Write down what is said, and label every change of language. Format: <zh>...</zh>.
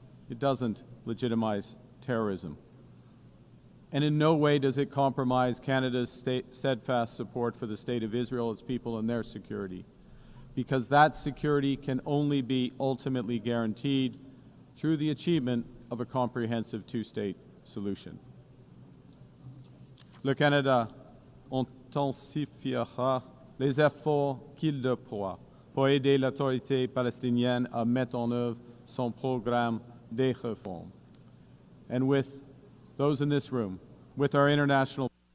<en>It doesn't legitimize terrorism. And in no way does it compromise Canada's steadfast support for the state of Israel, its people, and their security, because that security can only be ultimately guaranteed through the achievement of a comprehensive two-state solution.</en> <fr>Le Canada intensifiera les efforts qu'il déploie pour aider l'autorité palestinienne à mettre en œuvre son programme de réforme.</fr> <en>And with those in this room, with our international</en>